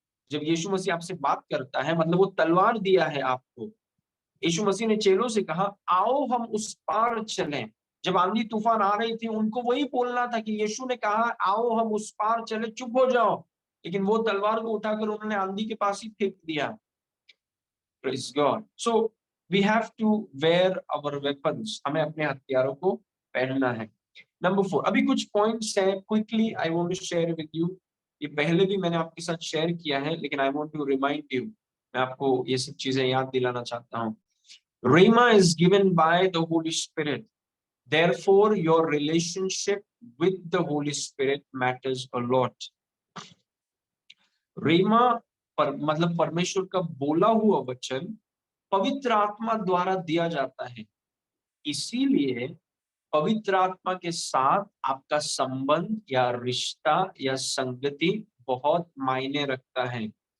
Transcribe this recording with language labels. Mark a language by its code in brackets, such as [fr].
[hi] जब यीशु मसीह आपसे बात करता है, मतलब वो तलवार दिया है आपको। यीशु मसीह ने चेलों से कहा, आओ हम उस पार चलें। जब आंधी तूफान आ रही थी, उनको वही बोलना था कि यीशु ने कहा, आओ हम उस पार चले, चुप हो जाओ। लेकिन वो तलवार को उठाकर उन्होंने आंधी के पास ही फेंक दिया। [en] Praise God. So we have to wear our weapons. [hi] हमें अपने हथियारों को पहनना है। नंबर 4, अभी कुछ पॉइंट्स हैं, [en] Quickly I want to share with you. [hi] ये पहले भी मैंने आपके साथ शेयर किया है, लेकिन [en] I want to remind you. [hi] मैं आपको ये सब चीजें याद दिलाना चाहता हूँ। [en] Rhema is given by the Holy Spirit. Therefore, your relationship with the Holy Spirit matters a lot. [hi] Rhema मतलब परमेश्वर का बोला हुआ वचन पवित्र आत्मा द्वारा दिया जाता है। इसीलिए पवित्र आत्मा के साथ आपका संबंध या रिश्ता या संगति बहुत मायने रखता है।